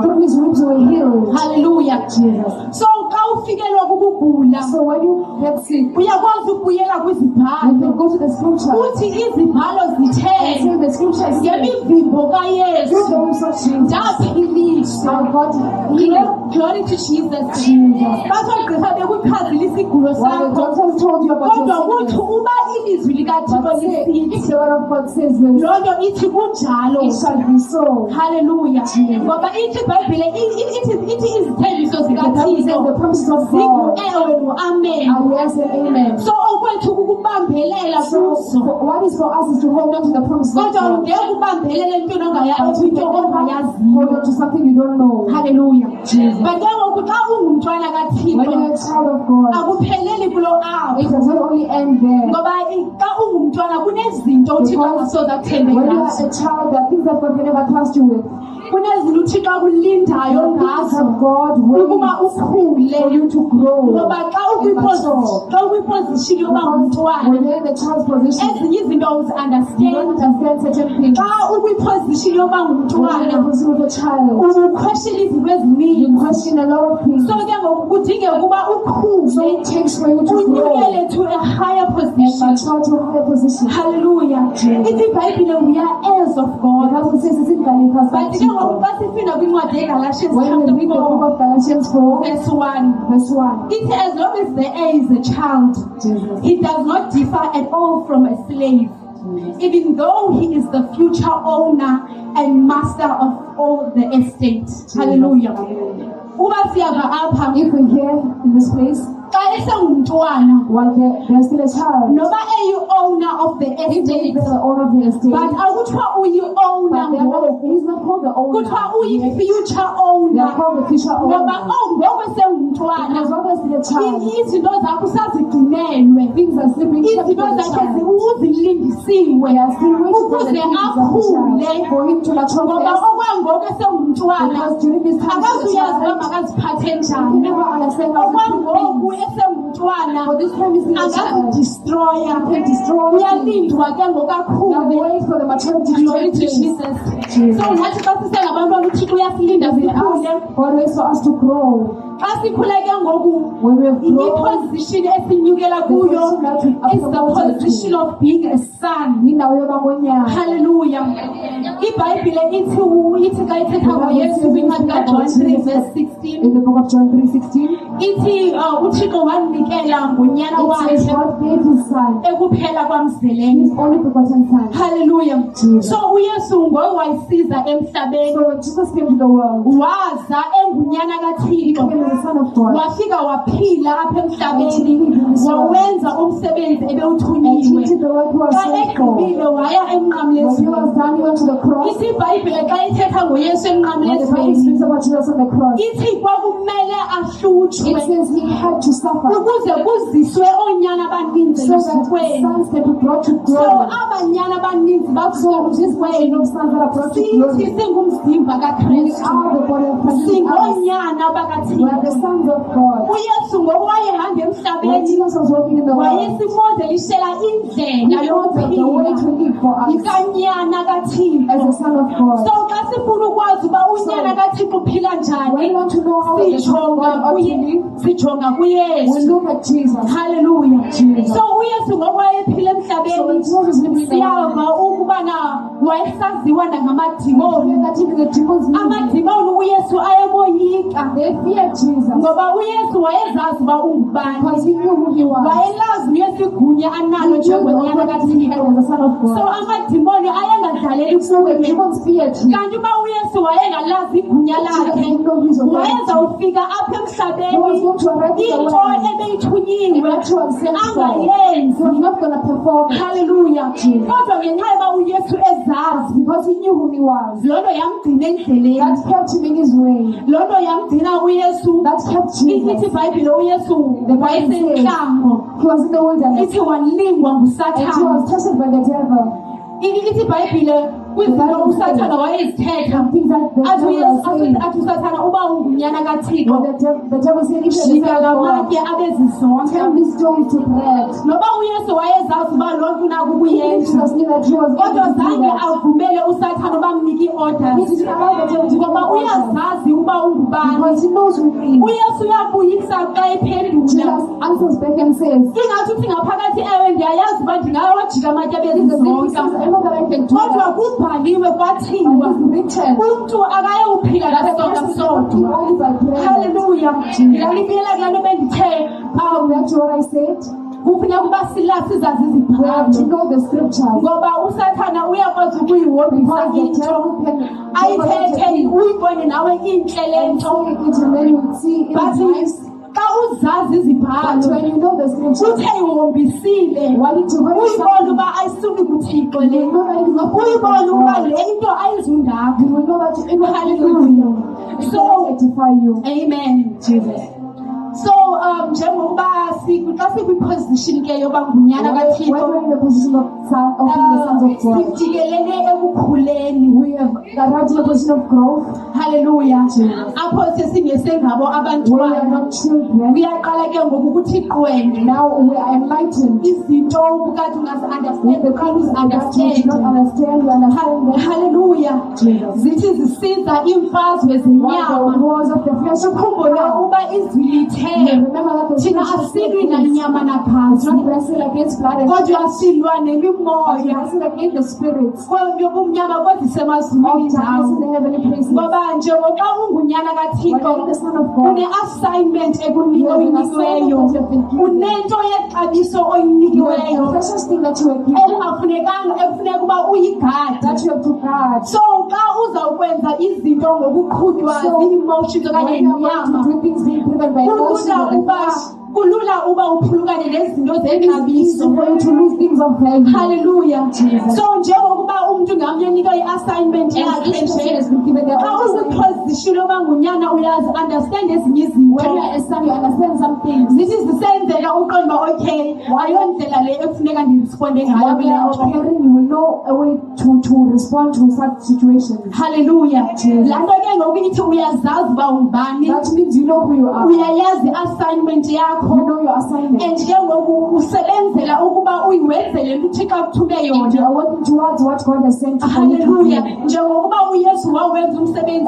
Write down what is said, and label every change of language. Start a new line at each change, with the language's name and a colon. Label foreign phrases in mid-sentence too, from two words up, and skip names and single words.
Xhosa: Hallelujah. So xa ufikelwa kukugula uyakwazi ukubuyela kwizibhalo uthi izibhalo zithe ngemivimbo kaYesu ndaphiliswa.
English: Glory to Jesus.
Xhosa: Bathogqirha bekuchazile isigulo sakho kodwa uthi uba ilizwi likaThixo lisithi loo nto ithi kunjalo. Hallelujah. Ngoba ithi iBhayibhile ithi izithembiso zikaThixo zingu-ewe no-amen. So okwethu ukubambelela kuzo
English: So what is for us is to hold on to the promises of
Xhosa: kodwa
English: God.
Xhosa: ungeke ubambelela into
English: But you
Xhosa: ongayaziyo
English: don't hold on to something you don't know.
Xhosa: haleluya
English: Jesus.
Xhosa: but ke ngoku xa ungumntwana
English: When
Xhosa: kaThixo
English: you're a child of God,
Xhosa: akupheleli kulo apho
English: it does not only end there.
Xhosa: ngoba xa ungumntwana kunezinto uThixo angasoze akuthembe
English: When you are
Xhosa: ngazo
English: a child, there are things that God can never trust you with.
Xhosa: kunezinto uThixo akulindayo
English: There are things
Xhosa: ngazo
English: that God waits
Xhosa: ukuba ukhule
English: for you to grow.
Xhosa: ngoba xa ukwiposition yoba
English: When
Xhosa: ngumntwana
English: you're in the child's position,
Xhosa: ezinye izinto
English: you don't
Xhosa: uzi-understand
English: understand certain things.
Xhosa: xa ukwiposition yoba
English: When you're in the
Xhosa: ngumntwana
English: position of a child,
Xhosa: uquestion izinto
English: you
Xhosa: eziningi
English: question a lot of things.
Xhosa: so ke ngoku kudingeka ukuba
English: So
Xhosa: ukhule
English: it takes for you to grow unyukele to a higher and position mature to a higher position.
Xhosa: hallelujah ithi ibhayibhile
English: we are heirs of The God Bible says it's in Galatians
Xhosa: but ke ngoku xa sifunda kwincwadi yeGalatians
English: when we chapter read the book 4 of Galatians 4, verse 1 verse 1. it as long as the heir is a child Jesus. he does not differ at all from a slave even though he is the future owner and master of all the estate hallelujah
Xhosa: uba siyava apha
English: If we hear in this place,
Xhosa: xa esengumntwana
English: while they're still a child,
Xhosa: noba eyi-owner
English: of the if they estate are the owner of the estate,
Xhosa: but akuthiwa uyi-owner
English: but
Xhosa: ngoku
English: he's not called the owner.
Xhosa: kuthiwa
English: They
Xhosa: uyi-future
English: are owner called the future
Xhosa: ngoba
English: owner.
Xhosa: ngoku esengumntwana
English: As long as they're a child,
Xhosa: izinto zakho usazigcinelwe
English: things are slipping kept
Xhosa: izinto
English: for the
Xhosa: zakhe
English: child.
Xhosa: uzilindisiwe
English: They are still waiting for the
Xhosa: ukuze
English: things of the
Xhosa: akhule
English: child, for him to mature
Xhosa: ngoba
English: first.
Xhosa: okwangoku esengumntwana
English: Because during this time, as a
Xhosa: akazuyazi uba
English: child,
Xhosa: makaziphathe
English: he
Xhosa: njani
English: never understand how to do
Xhosa: okwangoku
English: things.
Xhosa: esengumntwana
English: For this time, he's still a child.
Xhosa: angazidistroya
English: He can destroy things.
Xhosa: uyalindwa ke ngoku
English: Now
Xhosa: akhule
English: wait for the maturity to glory take to place. Jesus Jesus.
Xhosa: so nathi xa sisengabantwana uthixo uyasilinda
English: As we
Xhosa: sikhule
English: ask, God waits for us to grow.
Xhosa: xa sikhule ke ngoku
English: When we have grown,
Xhosa: iposition esinyukela kuyo
English: position that we are is the promoted to. position of being a son
Xhosa: indawo yoba ngonyaka. hallelujah ibhayibhile ithi xa ithetha ngoyesu kwincwadi kaJohn 3 verse 16
English: In the book of John 3:16,
Xhosa: ithi uthixo wanikela ngonyana
English: it says
Xhosa: wakhe
English: God gave his son,
Xhosa: ekuphela
English: his
Xhosa: kwamzeleni
English: only begotten son.
Xhosa: hallelujah
English: Jesus.
Xhosa: so uyesu ngoye wayisiza emhlabeni
English: So when Jesus came to the world,
Xhosa: waza engunyana
English: he
Xhosa: kathixo
English: came as the Son of God.
Xhosa: wafika waphila apha
English: And he
Xhosa: emhlabeni
English: lived in this world.
Xhosa: wawenza umsebenzi
English: And he
Xhosa: ebewuthunyiwe
English: did the work he was
Xhosa: xa
English: sent for.
Xhosa: egqibile waya
English: When he
Xhosa: emnqamlezweni
English: was done, he went to the cross.
Xhosa: ithi ibhayibhile xa ithetha ngoyesu
English: When the Bible
Xhosa: emnqamlezweni
English: speaks about Jesus on the cross,
Xhosa: ithi kwakumele
English: it
Xhosa: ahlutshwe
English: says he had to suffer
Xhosa: ukuze kuziswe oonyana abaninzi
English: so that
Xhosa: elusukweni
English: sons can be brought to so glory.
Xhosa: abanyana abaninzi
English: So this version
Xhosa: bakuselusukweni
English: of sons that are brought to
Xhosa: sithi
English: glory,
Xhosa: singumzimba
English: we
Xhosa: kakristu
English: are the body of Christ.
Xhosa: singoonyana
English: We are the
Xhosa: bakathixo
English: sons of God.
Xhosa: uyesu ngoku wayehamba
English: When
Xhosa: emhlabeni
English: Jesus was walking in the world,
Xhosa: wayesimodelishela
English: he
Xhosa: indlela
English: modeled the way to
Xhosa: yokuphila
English: live for us
Xhosa: ikanyana
English: as
Xhosa: kathixo
English: a son of God.
Xhosa: so xa sifuna ukwazi uba unyana kathixo uphila
English: When
Xhosa: njani
English: we want to know how the son of God ought to live,
Xhosa: sijonga
English: we
Xhosa: kuyesu
English: look at Jesus.
Xhosa: haleluya
English: Jesus.
Xhosa: so uyesu ngoku wayephila
English: So when
Xhosa: emhlabeni
English: Jesus was living in the world,
Xhosa: siyava ukubana wayesaziwa
English: we
Xhosa: nangamadimoni
English: hear that even the demons knew him.
Xhosa: amadimoni uyesu ayemoyika
English: They feared Jesus
Xhosa: ngoba uyesu wayezazi uba ungubani
English: because he knew who he was.
Xhosa: wayelazi uyesigunya
English: He
Xhosa: analo
English: knew the
Xhosa: njengonyana
English: authority he had
Xhosa: kathixo
English: as the son of so God.
Xhosa: amadimoni ayengadlaleli
English: So the
Xhosa: kuye
English: demons feared him.
Xhosa: kanti uba uyesu wayengalazi igunya
English: Jesus
Xhosa: lakhe
English: didn't know his authority.
Xhosa: wayezawufika apha
English: He was
Xhosa: emhlabeni
English: going to arrive in the
Xhosa: into
English: world.
Xhosa: ebeyithunyiwe
English: What you have sent for,
Xhosa: angayenzi
English: he was not going to perform it
Xhosa: haleluya
English: Jesus.
Xhosa: kodwa ngenxa yoba uyesu ezazi
English: because he knew who he was.
Xhosa: loo nto yamgcina endleleni
English: That kept him in his way.
Xhosa: loo nto yamgcina uyesu
English: That kept
Xhosa: ithi
English: Jesus.
Xhosa: ibhayibhile uyesu
English: The Bible
Xhosa: wayesentlango
English: He was in the wilderness
Xhosa: ithi walingwa
English: and he
Xhosa: ngusathana
English: was tested by the devil.
Xhosa: ithi ibhayibhile kwizinto usathana wayezithetha
English: Things that the
Xhosa: athi
English: devil was saying.
Xhosa: athi usathana uba ungunyana kathixo
English: When the devil said, if you're the
Xhosa: jika
English: son
Xhosa: la
English: of God,
Xhosa: matye abezizonke
English: turn this stone to bread.
Xhosa: noba uyesu wayezazi uba loo nto unakukuyenza
English: Jesus knew that he was
Xhosa: kodwa
English: able to do
Xhosa: zange
English: that.
Xhosa: avumele usathana uba mnike
English: He
Xhosa: ii-orders
English: didn't allow the devil to give
Xhosa: ngoba
English: him orders
Xhosa: uyazazi uba ungubani
English: because he knows who he is.
Xhosa: uyesu uyabuyisa xa ephendula
English: Jesus answers back and says,
Xhosa: ingathi uthi ngaphakathi ewe ndiyayazi uba ndingawajika amatye
English: he says,
Xhosa: abezizonke
English: I know that I can do
Xhosa: kodwa
English: that.
Xhosa: kubhaliwe kwathiwa
English: But it's written,
Xhosa: umntu akayewuphila
English: that the
Xhosa: ngesonka
English: person cannot
Xhosa: sodwa
English: live only by bread.
Xhosa: haleluya ndingalibiyela kula nto bendithe
English: Back to what I said,
Xhosa: kufuneka uba sizazi
English: we have to
Xhosa: izibhalo
English: know the scriptures.
Xhosa: ngoba usathana uyakwazi ukuyihobisa
English: Because the
Xhosa: into
English: devil can
Xhosa: ayithethe uyibone nawe intle le
English: and
Xhosa: nto
English: say it and then you would see it but is nice.
Xhosa: xa uzazi
English: But
Xhosa: izibhalo
English: when you know the scripture,
Xhosa: uthe ihombisile
English: want it to go
Xhosa: uyibona uba ayisuni kuthixo le
English: you know that it is not
Xhosa: uyibona uba
English: God.
Xhosa: le into ayizundaphi.
English: You will know that it will Hallelujah. it So, will sanctify you. amen, Jesus.
Xhosa: So njengokuba xa sikwi-position ke yoba ngunyana
English: When
Xhosa: kathixo
English: we're in the position of being the sons of God,
Xhosa: sijikelele ekukhuleni.
English: we have arrived in the position of growth.
Xhosa: Hallelujah. Apho sesingengabo
English: We are
Xhosa: abantwana
English: not children.
Xhosa: kuyaqala ke ngoku ukuthi qwenge
English: Now we are enlightened.
Xhosa: izinto ubukade
English: With the things that we
Xhosa: ungazi-understand.
English: do not understand, we understand them.
Xhosa: Hallelujah.
English: Jesus.
Xhosa: Zithi zisiza imfazwe
English: What the
Xhosa: zenyama
English: wars of the flesh of
Xhosa: ukhumbule uba izwi lithe
English: remember that the
Xhosa: thina
English: scripture
Xhosa: asilwi
English: says,
Xhosa: nanyama
English: it's
Xhosa: nagazi
English: not wrestle against blood and flesh,
Xhosa: kodwa silwa
English: but we
Xhosa: nemimoya
English: wrestle against the spirits
Xhosa: yobumnyama kwezisemazulwini
English: of darkness in
Xhosa: ndawo
English: the heavenly places.
Xhosa: ngoba njengoxa ungunyana
English: When
Xhosa: kathixo
English: you are the Son of God,
Xhosa: une-assignment
English: you have an
Xhosa: oyinikiweyo
English: assignment that you have been given.
Xhosa: unento yexabiso
English: You have a
Xhosa: oyinikiweyo
English: precious thing that you are given,
Xhosa: ekufuneka uba uyigade.
English: that you have to guard.
Xhosa: So xa uzawukwenza izinto ngokuqhutywa
English: So,
Xhosa: zii-emotions okanye
English: when you are
Xhosa: yinyama
English: going to do things being driven by emotions of the flesh,
Xhosa: kulula uba uphulukane nezinto
English: it is easy
Xhosa: zexabiso.
English: for you to lose things of value.
Xhosa: Hallelujah.
English: Jesus.
Xhosa: So njengokuba umntu ngamnye unika i-assignment
English: And
Xhosa: yakhe
English: each person
Xhosa: nje
English: has been given their
Xhosa: xa
English: own assignment.
Xhosa: uzipozishini yoba ngunyana uyazi understand ezinye
English: When you
Xhosa: izinto
English: are a son, you understand some things.
Xhosa: zithi zisenzeka uqonda uba okay ayondlela le ekufuneka ndirisponde ngayo
English: When
Xhosa: kule
English: they are
Xhosa: nto.
English: occurring, you will know a way to respond to such situations.
Xhosa: Hallelujah. Laa nto ke ngoku ithi uyazazi uba ungubani,
English: That means you know who you are.
Xhosa: uyayazi i-assignment
English: You
Xhosa: yakho
English: know your assignment.
Xhosa: and ke ngoku usebenzela ukuba uyiwenzele nto uthixo akuthume
English: And you
Xhosa: yona.
English: are working towards what God has sent you for you to Hallelujah. do.
Xhosa: Njengokuba uyesu wawenza umsebenzi